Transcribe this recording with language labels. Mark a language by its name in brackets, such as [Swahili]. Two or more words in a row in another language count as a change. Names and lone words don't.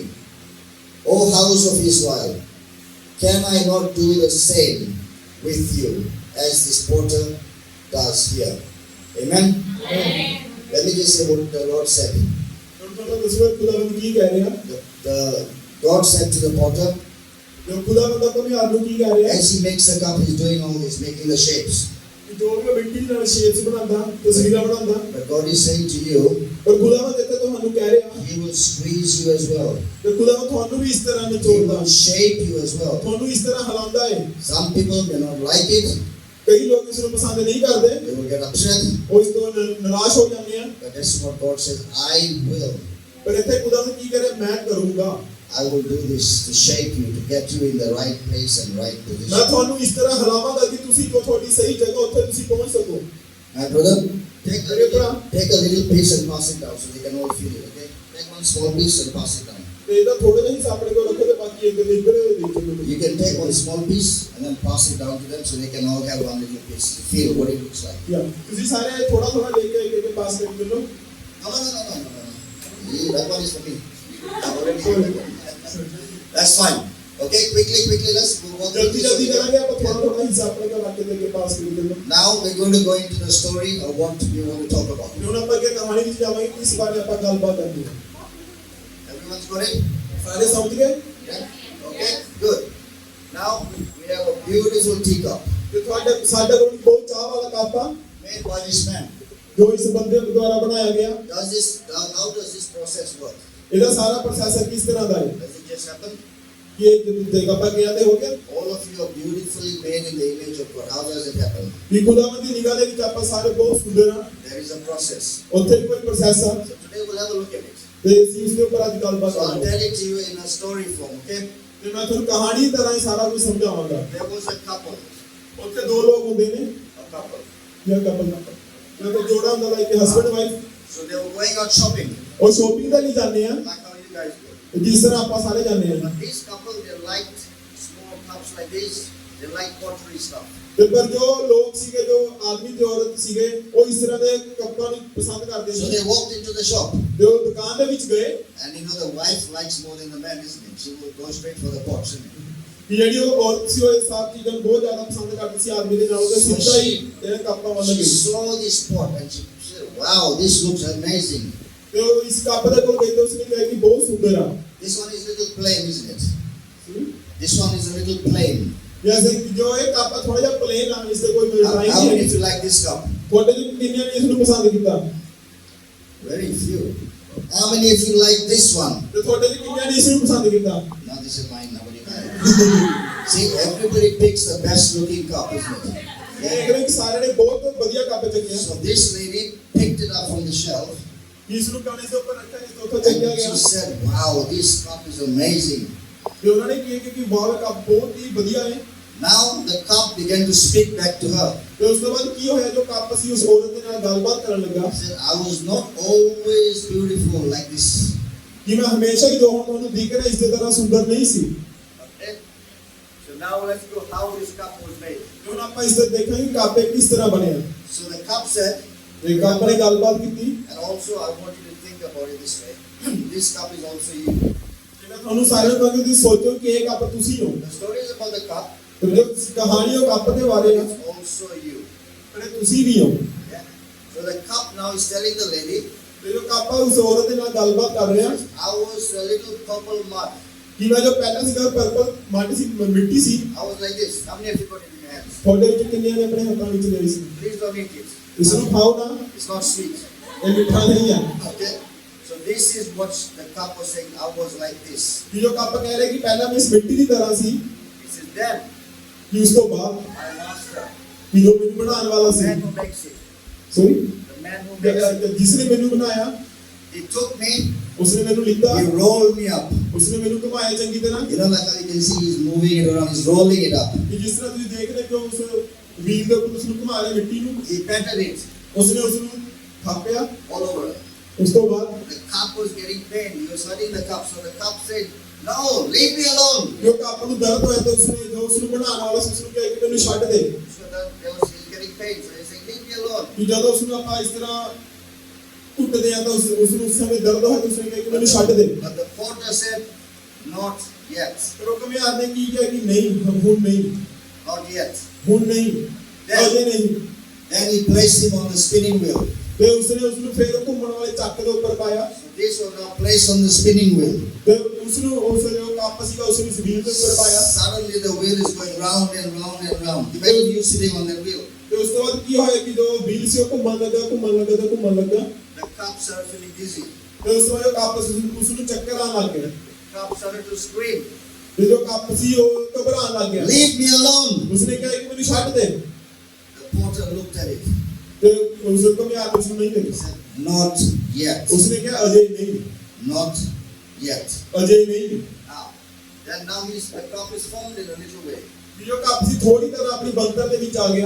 [English] O house of Israel, can I not do the same with you as this potter does here? Amen? Amen. Let me just say what the Lord said. The God said to the potter, as he makes the cup, he's doing all this, making the shapes. [Punjabi] ਜੋ ਵੀ ਮਿੱਟੀ ਨਾਲ ਸ਼ੇਪਸ ਬਣਾਉਂਦਾ ਤਸਵੀਰਾਂ ਬਣਾਉਂਦਾ [English] but God is saying to you, [Punjabi] ਪਰ ਖੁਦਾਵੰਦ ਇੱਥੇ ਤੁਹਾਨੂੰ ਕਹਿ ਰਿਹਾ [English] He will squeeze you as well. [Punjabi] ਕਿ ਖੁਦਾਵੰਦ ਤੁਹਾਨੂੰ ਵੀ ਇਸ ਤਰ੍ਹਾਂ [English] He [Punjabi] ਨਿਚੋੜਦਾ [English] will shape you as well. [Punjabi] ਤੁਹਾਨੂੰ ਇਸ ਤਰ੍ਹਾਂ ਹਿਲਾਉਂਦਾ ਹੈ [English] Some people may not like it, [Punjabi] ਕਈ ਲੋਕ ਇਸ ਨੂੰ ਪਸੰਦ ਨਹੀਂ ਕਰਦੇ [English] they will get upset, [Punjabi] ਉਹ ਇਸ ਤੋਂ ਨਿਰਾਸ਼ ਹੋ ਜਾਂਦੇ ਆ [English] but that's what God says, I will. [Punjabi] ਪਰ ਇੱਥੇ ਖੁਦਾਵੰਦ ਕੀ ਕਰੇ ਮੈਂ ਕਰੂੰਗਾ [English] I will do this to shape you, to get you in the right place and right [Punjabi] ਮੈਂ [English] position. [Punjabi] ਤੁਹਾਨੂੰ ਇਸ ਤਰ੍ਹਾਂ ਹਿਲਾਵਾਂਗਾ ਕਿ ਤੁਸੀਂ ਜੋ ਤੁਹਾਡੀ ਸਹੀ ਜਗ੍ਹਾ ਉੱਥੇ ਤੁਸੀਂ ਪਹੁੰਚ ਸਕੋ [English] My brother, take a little piece and pass it down so they can all feel it, okay? Take one small piece and pass it down. [Punjabi] ਤੇ ਇਹਦਾ ਥੋੜਾ ਜਿਹਾ ਹਿੱਸਾ ਆਪਣੇ ਕੋਲ ਰੱਖੋ ਤੇ ਬਾਕੀ ਇੱਕ ਦੇ ਇੱਧਰ [English] You can take one small piece and then pass it down to them so they can all have one little piece to feel what it looks like. [Punjabi] ਯਾ ਤੁਸੀਂ ਸਾਰੇ ਥੋੜਾ ਥੋੜਾ ਲੈ ਕੇ ਇੱਕ ਪਾਸ ਕਰ ਦਿਓ [English] No. That one is for me. I've already had that one. That's fine. Okay, quickly, let's go through [Punjabi] ਜਲਦੀ ਜਲਦੀ [English] this. [Punjabi] ਕਰਾਂਗੇ ਆਪਾਂ ਥੋੜਾ ਥੋੜਾ ਹਿੱਸਾ ਆਪਣੇ ਕੋਲ ਰੱਖ ਕੇ ਦੇ ਕੇ ਪਾਸ ਕਰ ਦਿਓ [English] Now we're going to go into the story of what we want to talk about. [Punjabi] ਹੁਣ ਆਪਾਂ ਅੱਗੇ ਕਹਾਣੀ ਵਿੱਚ ਜਾਵਾਂਗੇ ਕਿ ਇਸ ਬਾਰੇ ਆਪਾਂ ਗੱਲਬਾਤ ਕਰਾਂਗੇ [English] Everyone's got it? [Punjabi] ਸਾਰੇ ਸਮਝ ਗਏ [English] Yeah? Okay, good. Now we have a beautiful teacup [Punjabi] ਤੇ ਸਾਡੇ ਕੋਲ ਬਹੁਤ ਚਾਹ ਵਾਲਾ ਕੱਪ ਆ [English] made by this man. [Punjabi] ਜੋ ਇਸ ਬੰਦੇ ਦੁਆਰਾ ਬਣਾਇਆ ਗਿਆ [English] How does this process work? [Punjabi] ਇਹਦਾ ਸਾਰਾ ਪ੍ਰੋਸੈਸਰ ਕਿਸ ਤਰ੍ਹਾਂ ਦਾ ਹੈ [English] Does it just happen? [Punjabi] ਕਿ ਇਹ ਜਗ੍ਹਾ ਪਰ ਗਿਆ ਤੇ ਹੋ ਗਿਆ [English] All of you are beautifully made in the image of God. How does it happen? [Punjabi] ਕਿ ਖੁਦਾਵੰਦ ਦੀ ਨਿਗਾਹ ਦੇ ਵਿੱਚ ਆਪਾਂ ਸਾਰੇ ਬਹੁਤ ਸੁੰਦਰ ਹਾਂ [English] There is a process. [Punjabi] ਉੱਥੇ ਕੋਈ ਪ੍ਰੋਸੈਸ ਆ [English] So today we'll have a look at it. [Punjabi] ਤੇ ਅਸੀਂ ਉਸ ਦੇ ਉੱਪਰ ਅੱਜ ਗੱਲਬਾਤ [English] So I'll [Punjabi] ਕਰਾਂਗੇ [English] tell it to you in a story form, okay? [Punjabi] ਤੇ ਮੈਂ ਤੁਹਾਨੂੰ ਕਹਾਣੀ ਦੀ ਤਰ੍ਹਾਂ ਹੀ ਸਾਰਾ ਕੁਝ ਸਮਝਾਵਾਂਗਾ [English] There was a couple. [Punjabi] ਉੱਥੇ ਦੋ ਲੋਕ ਹੁੰਦੇ ਨੇ [English] A couple. [Punjabi] ਜਾਂ ਕਪਲ ਜਾਂ ਕੋਈ ਜੋੜਾ ਹੁੰਦਾ [English] like husband wife So they were going out shopping, [Punjabi] ਉਹ ਸ਼ੋਪਿੰਗ ਦੇ ਲਈ ਜਾਂਦੇ ਆ [English] like how you guys do. [Punjabi] ਜਿਸ ਤਰ੍ਹਾਂ ਆਪਾਂ ਸਾਰੇ ਜਾਂਦੇ ਆ [English] But this couple, they liked small cups like this. They liked pottery stuff. [Punjabi] ਤੇ ਪਰ ਜੋ ਲੋਕ ਸੀਗੇ ਜੋ ਆਦਮੀ ਤੇ ਔਰਤ ਸੀਗੇ ਉਹ ਇਸ ਤਰ੍ਹਾਂ ਦੇ ਕੱਪਾਂ ਨੂੰ ਪਸੰਦ ਕਰਦੇ [English] So [Punjabi] ਸੀ [English] they walked into the shop. [Punjabi] ਤੇ ਉਹ ਦੁਕਾਨ ਦੇ ਵਿੱਚ ਗਏ [English] And you know the wife likes more than the man, isn't it? She will go straight for the pots, isn't it? [Punjabi] ਕਿ ਜਿਹੜੀ ਉਹ ਔਰਤ ਸੀ ਉਹ ਇਹ ਸਭ ਚੀਜ਼ਾਂ ਨੂੰ ਬਹੁਤ ਜ਼ਿਆਦਾ ਪਸੰਦ ਕਰਦੀ ਸੀ ਆਦਮੀ ਦੇ ਨਾਲੋਂ ਤੇ ਸਿੱਧਾ ਹੀ ਇਹ ਕੱਪਾਂ ਵੱਲ [English] She [Punjabi] ਗਈ [English] saw this pot and she said, wow, this looks amazing. [Punjabi] ਤੇ ਉਹ ਇਸ ਕੱਪ ਦੇ ਕੋਲ ਗਈ ਤੇ ਉਸਨੇ ਕਿਹਾ ਕਿ ਬਹੁਤ ਸੁੰਦਰ ਆ [English] This one is a little plain, isn't it? This one is a little plain. [Punjabi] ਜੈਸੇ ਕਿ ਜੋ ਇਹ ਕੱਪ ਥੋੜਾ ਜਿਹਾ ਪਲੇਨ ਆ ਇਸ ਤੇ ਕੋਈ [English] How [Punjabi] ਡਿਜ਼ਾਈਨ [English] many [Punjabi] ਨਹੀਂ [English] of you like this cup? [Punjabi] ਤੁਹਾਡੇ ਵਿੱਚ ਕਿੰਨਿਆਂ ਨੇ ਇਸ ਨੂੰ ਪਸੰਦ ਕੀਤਾ [English] Very few. How many of you like this one? [Punjabi] ਤੇ ਤੁਹਾਡੇ ਵਿੱਚ ਕਿੰਨਿਆਂ ਨੇ ਇਸ ਨੂੰ ਪਸੰਦ ਕੀਤਾ [English] Now this is mine. Nobody buys. See, everybody picks the best looking cup, isn't it? [Punjabi] ਦੇਖ ਰਹੇ ਕਿ ਸਾਰਿਆਂ ਨੇ ਬਹੁਤ ਵਧੀਆ ਕੱਪ ਚੱਕਿਆ [English] So this lady picked it up from the shelf [Punjabi] ਇਸ ਨੂੰ ਕਾਣੇ ਦੇ ਉੱਪਰ ਰੱਖਿਆ ਜਿਸ ਤੋਂ ਉੱਥੋਂ ਚੱਕਿਆ [English] and [Punjabi] ਗਿਆ [English] she said, wow, this cup is amazing. [Punjabi] ਤੇ ਉਹਨਾਂ ਨੇ ਕਿਹਾ ਕਿ ਵਾਹ ਇਹ ਕੱਪ ਬਹੁਤ ਹੀ ਵਧੀਆ ਹੈ [English] Now the cup began to speak back to her. [Punjabi] ਤੇ ਉਸ ਤੋਂ ਬਾਅਦ ਕੀ ਹੋਇਆ ਜੋ ਕੱਪ ਸੀ ਉਸ ਔਰਤ ਦੇ ਨਾਲ ਗੱਲਬਾਤ ਕਰਨ ਲੱਗਾ [English] She said, I was not always beautiful like this. [Punjabi] ਕਿ ਮੈਂ ਹਮੇਸ਼ਾ ਹੀ ਜੋ ਹੁਣ ਤੁਹਾਨੂੰ ਦਿਖ ਰਿਹਾ ਇਸ ਦੇ ਤਰ੍ਹਾਂ ਸੁੰਦਰ ਨਹੀਂ ਸੀ [English] Okay? So now let's go how this cup was made. [Punjabi] ਹੁਣ ਆਪਾਂ ਇਸ ਤੇ ਦੇਖਾਂਗੇ ਕਿ ਕੱਪ ਇਹ ਕਿਸ ਤਰ੍ਹਾਂ ਬਣਿਆ [English] So the cup said, [Punjabi] ਤੇ ਕੱਪ ਨੇ ਗੱਲਬਾਤ ਕੀਤੀ [English] and also I want you to think about it this way. This cup is also you. [Punjabi] ਤੇ ਮੈਂ ਤੁਹਾਨੂੰ ਸਾਰਿਆਂ ਨੂੰ ਕਹਾਂਗਾ ਕਿ ਸੋਚੋ ਕਿ ਇਹ ਕੱਪ ਤੁਸੀਂ ਹੋ [English] The story is about the cup. [Punjabi] ਤੇ ਜੋ ਕਹਾਣੀ ਉਹ ਕੱਪ ਦੇ ਬਾਰੇ ਹੈ [English] It's also you. [Punjabi] ਪਰ ਇਹ ਤੁਸੀਂ ਵੀ ਹੋ [English] Yeah? So the cup now is telling the lady, [Punjabi] ਤੇ ਜੋ ਕੱਪ ਆ ਉਸ ਔਰਤ ਦੇ ਨਾਲ ਗੱਲਬਾਤ ਕਰ ਰਿਹਾ [English] I was a little purple mud. [Punjabi] ਕਿ ਮੈਂ ਜੋ ਪਹਿਲਾਂ ਸੀਗਾ ਪਰਪਲ ਮਾਟੀ ਸੀ ਮਿੱਟੀ ਸੀ [English] I was like this. How many of you got it in your hands? [Punjabi] ਤੁਹਾਡੇ ਵਿੱਚ ਕਿੰਨਿਆਂ ਨੇ ਆਪਣੇ ਹੱਥਾਂ ਵਿੱਚ ਲਈ ਸੀ [English] Please don't eat it. [Punjabi] ਇਸ ਨੂੰ ਖਾਓ ਨਾ [English] It's not sweet. [Punjabi] ਇਹ ਮਿੱਠਾ ਨਹੀਂ ਹੈ [English] Okay? So this is what the cup was saying. I was like this. [Punjabi] ਕਿ ਜੋ ਕੱਪ ਕਹਿ ਰਿਹਾ ਕਿ ਪਹਿਲਾਂ ਮੈਂ ਇਸ ਮਿੱਟੀ ਦੀ ਤਰ੍ਹਾਂ ਸੀ [English] This is them. [Punjabi] ਕਿ ਉਸ ਤੋਂ ਬਾਅਦ [English] My master. [Punjabi] ਕਿ ਜੋ ਮੈਨੂੰ ਬਣਾਉਣ ਵਾਲਾ [English] The [Punjabi] ਸੀ [English] man who makes it. ਸੋਰੀ The man who makes it. [Punjabi] ਜਿਸ ਨੇ ਮੈਨੂੰ ਬਣਾਇਆ [English] He took me. [Punjabi] ਉਸਨੇ ਮੈਨੂੰ ਲਿੱਤਾ [English] He rolled me up. [Punjabi] ਉਸਨੇ ਮੈਨੂੰ ਘੁਮਾਇਆ ਚੰਗੀ ਤਰ੍ਹਾਂ [English] You know, like how you can see he's moving it around. He's rolling it up. [Punjabi] ਕਿ ਜਿਸ ਤਰ੍ਹਾਂ ਤੁਸੀਂ ਦੇਖ ਰਹੇ ਹੋ ਉਸ ਵੀਲ ਦੇ ਉੱਪਰ ਉਸਨੂੰ ਘੁਮਾ ਰਿਹਾ ਮਿੱਟੀ ਨੂੰ [English] He patted it [Punjabi] ਉਸਨੇ ਉਸਨੂੰ ਥਾਪਿਆ [English] all over. [Punjabi] ਉਸ ਤੋਂ ਬਾਅਦ [English] The cup was getting pain. He was hurting the cup. So the cup said, no, leave me alone. [Punjabi] ਜੋ ਕੱਪ ਨੂੰ ਦਰਦ ਹੋਇਆ ਤਾਂ ਉਸਨੇ ਜੋ ਉਸਨੂੰ ਬਣਾਉਣ ਵਾਲਾ ਸੀ ਉਸਨੂੰ ਕਿਹਾ ਕਿ ਮੈਨੂੰ ਛੱਡ ਦੇ [English] So he's getting pain. So he said, leave me alone. [Punjabi] ਕਿ ਜਦੋਂ ਉਸਨੂੰ ਆਪਾਂ ਇਸ ਤਰ੍ਹਾਂ ਘੁੱਟਦੇ ਆ ਤਾਂ ਉਸਨੂੰ ਉਸ ਸਮੇਂ ਦਰਦ ਹੋਇਆ ਤਾਂ ਉਸਨੇ ਕਿਹਾ ਕਿ ਮੈਨੂੰ ਛੱਡ ਦੇ [English] But the potter said, not yet. [Punjabi] ਪਰ ਉਹ ਕਮਿਆਰ ਨੇ ਕੀ ਕਿਹਾ ਕਿ ਨਹੀਂ ਹੁਣ ਨਹੀਂ [English] Not yet. [Punjabi] ਹੁਣ ਨਹੀਂ ਅਜੇ ਨਹੀਂ [English] Then he placed him on the spinning wheel. [Punjabi] ਤੇ ਉਸਨੇ ਉਸਨੂੰ ਫੇਰ ਉਹ ਘੁੰਮਣ ਵਾਲੇ ਚੱਕ ਦੇ ਉੱਪਰ ਪਾਇਆ [English] So this was now placed on the spinning wheel. [Punjabi] ਤੇ ਉਸਨੂੰ ਉਸ ਜੋ ਕੱਪ ਸੀਗਾ ਉਸਨੂੰ ਇਸ ਵੀਲ ਦੇ ਉੱਪਰ ਪਾਇਆ [English] Suddenly the wheel is going round and round and round. Imagine you sitting on that wheel. [Punjabi] ਤੇ ਉਸ ਤੋਂ ਬਾਅਦ ਕੀ ਹੋਇਆ ਕਿ ਜੋ ਵੀਲ ਸੀ ਉਹ ਘੁੰਮਣ ਲੱਗਾ [English] The cup started feeling dizzy. [Punjabi] ਤੇ ਉਸ ਤੋਂ ਬਾਅਦ ਕੱਪ ਉਸ ਨੂੰ ਚੱਕਰ ਆਉਣ ਲੱਗ ਗਿਆ [English] The cup started to scream. [Punjabi] ਤੇ ਜੋ ਕੱਪ ਸੀ ਉਹ ਘਬਰਾਉਣ ਲੱਗ ਗਿਆ [English] Leave me alone. [Punjabi] ਉਸਨੇ ਕਿਹਾ ਕਿ ਮੈਨੂੰ ਛੱਡ ਦੇ [English] The porter looked at it. [Punjabi] ਤੇ ਉਸ ਕਮਿਆਰ ਉਸ ਨੂੰ ਨਹੀਂ [English] He [Punjabi] ਦੇਖਿਆ [English] said, Not yet. [Punjabi] ਉਸਨੇ ਕਿਹਾ ਅਜੇ ਨਹੀਂ [English] Not yet. [Punjabi] ਅਜੇ ਨਹੀਂ [English] Now the cup is formed in a little way. [Punjabi] ਵੀ ਜੋ ਕੱਪ ਸੀ ਥੋੜੀ ਤਰ੍ਹਾਂ ਆਪਣੀ ਬੰਤਰ ਦੇ ਵਿੱਚ ਆ ਗਿਆ